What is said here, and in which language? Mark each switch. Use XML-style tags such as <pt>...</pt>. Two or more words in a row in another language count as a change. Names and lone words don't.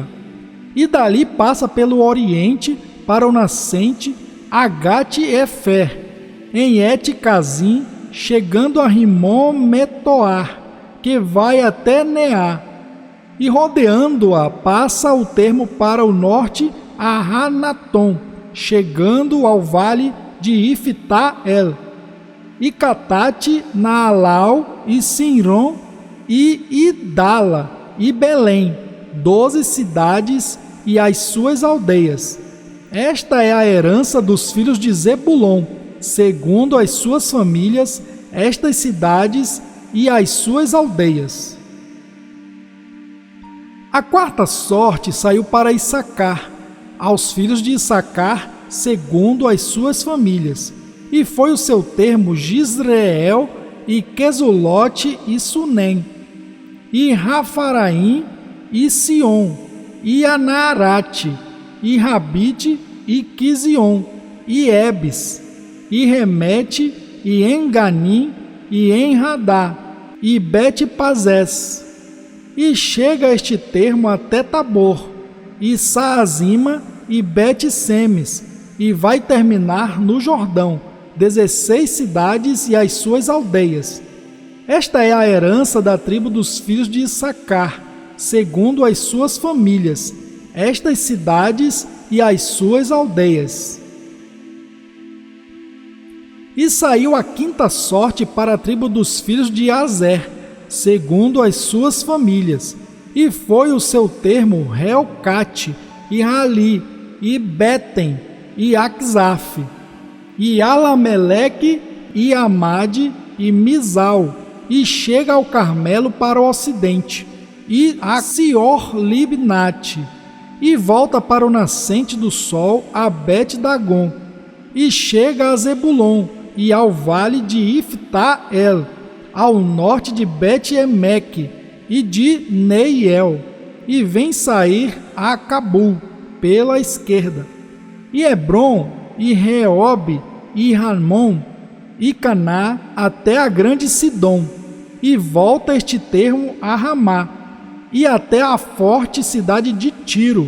<pt>E dali passa pelo oriente para o nascente a Gate-Efer, em Et-Cazim, chegando a Rimon-Metoar, que vai até Neá. E rodeando-a passa o termo para o norte a Hanatom, chegando ao vale de Ifta-El, e Catate, Naalau, e Sinron, e Idala, e Belém, 12 cidades e as suas aldeias. Esta é a herança dos filhos de Zebulon, segundo as suas famílias, estas cidades e as suas aldeias. A quarta sorte saiu para Issacar, aos filhos de Issacar, segundo as suas famílias, e foi o seu termo Gisreel, e Quesulote, e Sunem, e Rafaraim, e Sion, e Anarate, e Rabite, e Quizion, e Ebes, e Remete, e Enganim, e Enradá, e Bet-Pazés. E chega este termo até Tabor, e Saazima, e Bet-Semes, e vai terminar no Jordão, 16 cidades e as suas aldeias. Esta é a herança da tribo dos filhos de Issacar, segundo as suas famílias, estas cidades e as suas aldeias. E saiu a quinta sorte para a tribo dos filhos de Azer, segundo as suas famílias, e foi o seu termo Helcate, e Rali, e Betem, e Axaf, e Alameleque, e Amade, e Mizal, e chega ao Carmelo para o ocidente, e a Sior-Libnate, e volta para o nascente do sol a Bet-Dagon, e chega a Zebulon, e ao vale de Ifta-El, ao norte de Bet-Emeque e de Neiel, e vem sair a Cabul pela esquerda, e Hebron, e Reobe, e Ramon, e Caná, até a grande Sidom, e volta este termo a Ramá, e até a forte cidade de Tiro.</pt>